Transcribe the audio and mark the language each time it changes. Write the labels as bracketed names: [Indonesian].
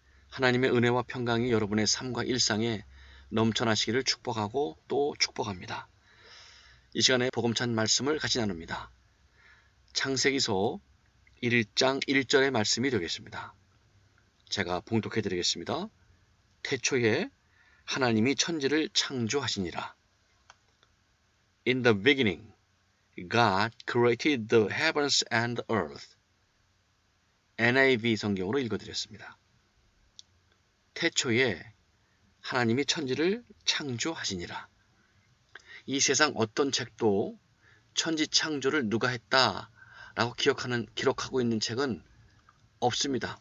[Korean] 하나님의 은혜와 평강이 여러분의 삶과 일상에 넘쳐나시기를 축복하고 또 축복합니다. 이 시간에 복음찬 말씀을 같이 나눕니다. 창세기서 1장 1절의 말씀이 되겠습니다. 제가 봉독해 드리겠습니다. 태초에 하나님이 천지를 창조하시니라. [English] In the beginning, God created the heavens and the earth. [Korean] NIV 성경으로 읽어드렸습니다. 태초에 하나님이 천지를 창조하시니라. 이 세상 어떤 책도 천지 창조를 누가 했다라고 기록하고 있는 책은 없습니다.